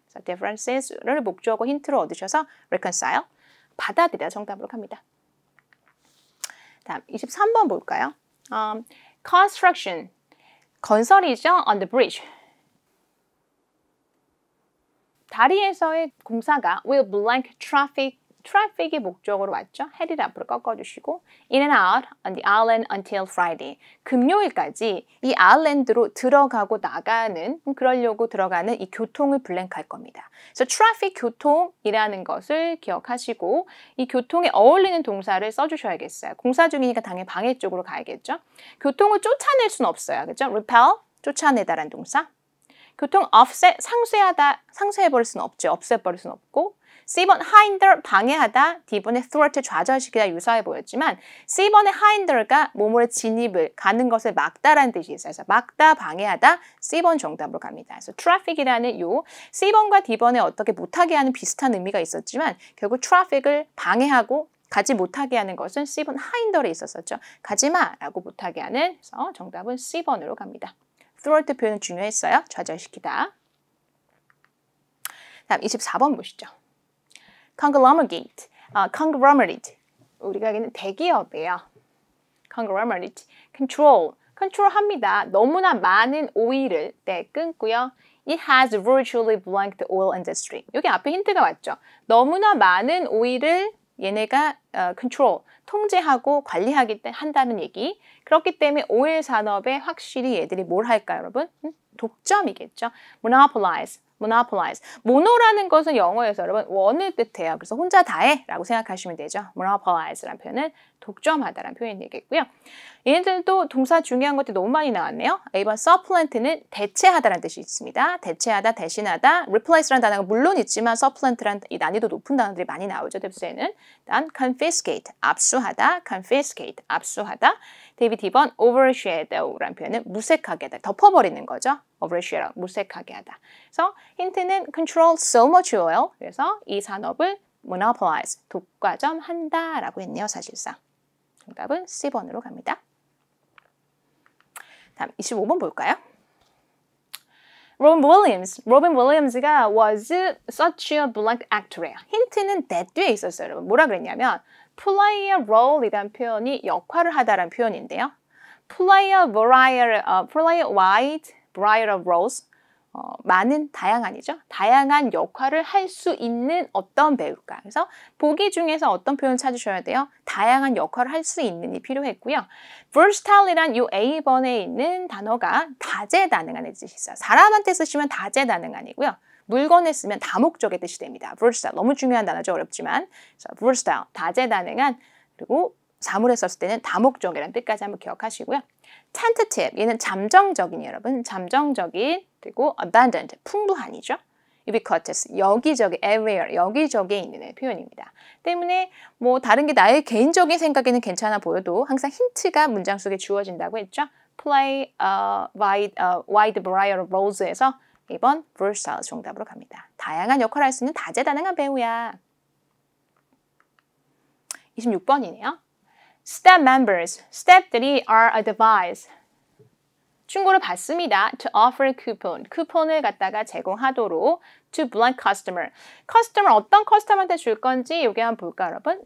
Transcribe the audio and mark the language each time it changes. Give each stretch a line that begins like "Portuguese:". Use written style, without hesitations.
Korean: 그래서 differences를 목적어 힌트로 얻으셔서 reconcile, 받아들이다 정답으로 갑니다. 다음 23번 볼까요?
English: construction, 건설이죠. on the bridge.
Korean: 다리에서의 공사가
English: will blank traffic
Korean: 이 목적으로 왔죠. head를 앞으로 꺾어주시고
English: in and out on the island until Friday.
Korean: 금요일까지 이 아일랜드로 들어가고 나가는, 그러려고 들어가는 이 교통을 블랭크할 겁니다. 그래서 traffic, 교통이라는 것을 기억하시고 이 교통에 어울리는 동사를 써주셔야겠어요. 공사 중이니까 당연히 방해 쪽으로 가야겠죠. 교통을 쫓아낼 수는 없어요. 그렇죠? repel, 쫓아내다라는 동사. 교통 offset, 상쇄해버릴 수는 없죠. 없애버릴 수는 없고 C번 hinder, 방해하다, D번의 thwart, 좌절시키다 유사해 보였지만 C번의 hinder가 몸으로 진입을, 가는 것을 막다라는 뜻이 있어요. 그래서 막다, 방해하다, C번 정답으로 갑니다. 그래서 traffic이라는 요 C번과 D번에 어떻게 못하게 하는 비슷한 의미가 있었지만 결국 traffic을 방해하고 가지 못하게 하는 것은 C번 hinder에 있었었죠. 가지마라고 못하게 하는, 그래서 정답은 C번으로 갑니다. thwart 표현은 중요했어요. 좌절시키다. 다음 24번 보시죠. conglomerate, 우리가 여기는 대기업이에요. conglomerate, control합니다. 너무나 많은 오일을 끊고요.
English: It has virtually blanked the oil industry.
Korean: 여기 앞에 힌트가 왔죠. 너무나 많은 오일을 얘네가 통제하고 관리하기 한다는 얘기. 그렇기 때문에 오일 산업에 확실히 얘들이 뭘 할까요, 여러분? 독점이겠죠. monopolize. 모노라는 것은 영어에서 여러분 원을 뜻해요. 그래서 혼자 다 해라고 생각하시면 되죠. monopolize라는 표현은 독점하다라는 표현이 되겠고요. 얘네들도 동사 중요한 것들이 너무 많이 나왔네요. A번 supplement는 대체하다라는 뜻이 있습니다. 대체하다, 대신하다, replace라는 단어가 물론 있지만 supplement라는 이 난이도 높은 단어들이 많이 나오죠. 뎁스에는. 일단 confiscate, 압수하다, 압수하다. 데이비 D번 overshadow라는 표현은 무색하게 하다, 덮어버리는 거죠. overshadow, 무색하게 하다. 그래서 힌트는
English: control so much oil.
Korean: 그래서 이 산업을 monopolize, 독과점한다라고 했네요, 사실상. 정답은 C번으로 갑니다. 다음 25번 볼까요?
English: 로빈 윌리엄스가 was such a blank actor예요.
Korean: 힌트는 that 뒤에 있었어요, 여러분. 뭐라 그랬냐면 play a role이라는 표현이 역할을 하다라는 표현인데요.
English: play a wide variety of roles.
Korean: 많은, 다양한이죠. 다양한 역할을 할 수 있는 어떤 배우일까. 그래서 보기 중에서 어떤 표현 찾으셔야 돼요? 다양한 역할을 할 수 있는이 필요했고요. versatile이란 이 A번에 있는 단어가 다재다능한의 뜻이 있어요. 사람한테 쓰시면 다재다능한이고요. 물건에 쓰면 다목적의 뜻이 됩니다. versatile, 너무 중요한 단어죠. 어렵지만. 그래서 versatile, 다재다능한, 그리고 사물에 썼을 때는 다목적이라는 뜻까지 한번 기억하시고요. tentative, 얘는 잠정적인, 여러분. 잠정적인, 그리고 abundant, 풍부한이죠. ubiquitous, 여기저기, everywhere, 여기저기에 있는 표현입니다. 때문에 뭐 다른 게 나의 개인적인 생각에는 괜찮아 보여도 항상 힌트가 문장 속에 주어진다고 했죠.
English: play a wide variety of roles에서
Korean: 1번 versatile 정답으로 갑니다. 다양한 역할을 할 수 있는 다재다능한 배우야. 26번이네요.
English: Staff members, 스태프들이 are advised.
Korean: 충고를 받습니다.
English: To offer coupon,
Korean: 쿠폰을 갖다가 제공하도록
English: to blank customer.
Korean: 커스터머 어떤 커스터머한테 줄 건지 여기 한번 볼까요, 여러분?